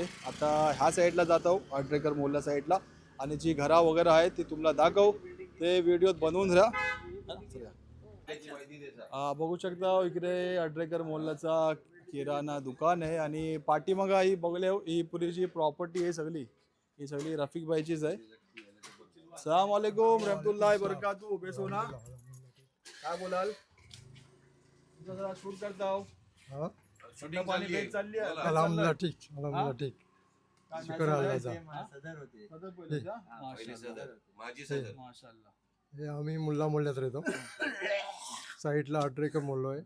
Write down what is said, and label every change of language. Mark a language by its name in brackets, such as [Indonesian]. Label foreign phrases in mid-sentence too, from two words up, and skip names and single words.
[Marathi] आता ह्या साईडला जात आहो, आड्रेकर मोहल्ला साईडला. आणि जी घरा वगैरे आहेत ती तुम्हाला दाखव, ते व्हिडिओत बनवून राहा. बघू शकता इकडे आड्रेकर मोहल्ल्याचा किराणा दुकान आहे. आणि पाठीमागा ही बघले ही पुरी जी प्रॉपर्टी आहे सगळी, ही सगळी रफिक भाईचीच आहे. [Arabic] السلام عليكم رحمة الله بركاته. [Marathi] बेसोना काय बोलाल? तुझं जरा शूट करता हो. चालली आहे. अलहमदुल्ला ठीक. अलहमदुल्ला ठीक. शुक्र अल्लाहचा. माझी सदर. माशाल्लाह. हे आम्ही मुल्ला मोहल्ल्यात राहतो. साईडला अड्रेकर मोहल्लो आहे.